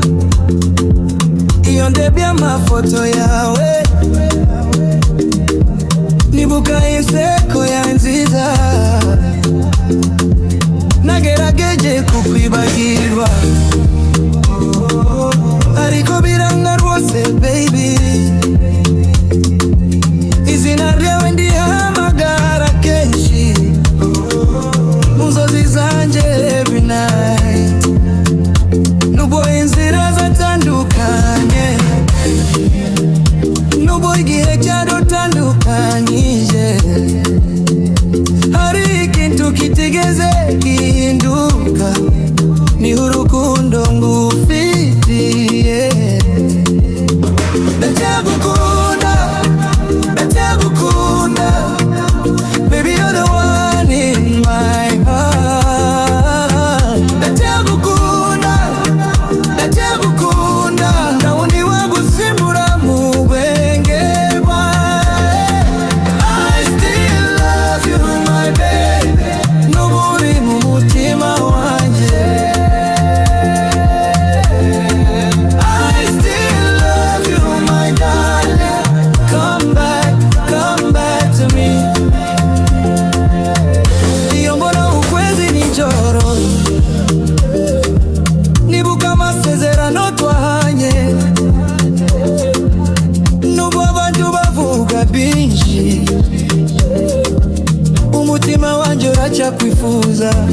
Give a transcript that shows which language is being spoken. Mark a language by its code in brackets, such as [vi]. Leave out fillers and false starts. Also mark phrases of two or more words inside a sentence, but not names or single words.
[rw] Iyo ndebye amafoto yawe nibuka inseko ya nziza, nagerageje kukwibagirwa ariko biranga rwose baby. Izina ryawe ndihamagara kenshi mu nzozi zanje [en] every night, [rw] nubwo inzira zatandukanye, nubwo igihe cyadutandukanyije, hari ikintu kitigeze gihinduka, ni urukundo ngufitiye. Ndacyagukunda, ndacyagukunda, [en] baby you're the one in my heart. [rw] Ndacyagukunda, ndacyagukunda, nta wundi wagusimbura mu bwenge bwawe. [en] I still love you my baby, [rw] n'uburi mu mutima wanje. [en] I still love you my darling, come back to me. [rw] Iyo mbona ukwezi nijoro, nibuka amasezerano twahanye, nubwo abantu bavuga byinshi, umutima wanje uracyakwifuza.